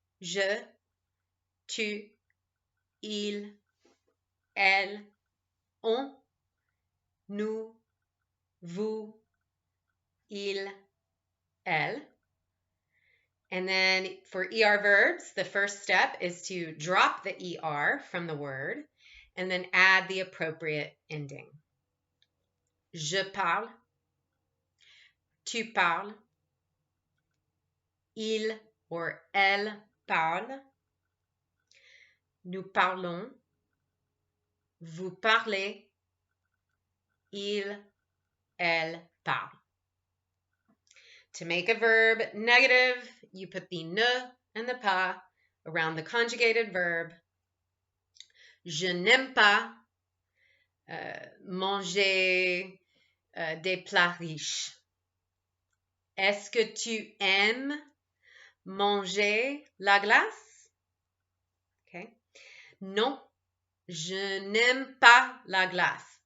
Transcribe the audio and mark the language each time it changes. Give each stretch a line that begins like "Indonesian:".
French: Je, tu, il, elle, on, nous, vous, il, elle.
English: And then for ER verbs, the first step is to drop the ER from the word and then add the appropriate ending.
French: Je parle, tu parles, il or elle parle, nous parlons, vous parlez, il, elle parle.
English: To make a verb negative, you put the ne and the pas around the conjugated verb.
French: Je n'aime pas manger des plats riches. Est-ce que tu aimes manger la glace? Okay. Non, je n'aime pas la glace.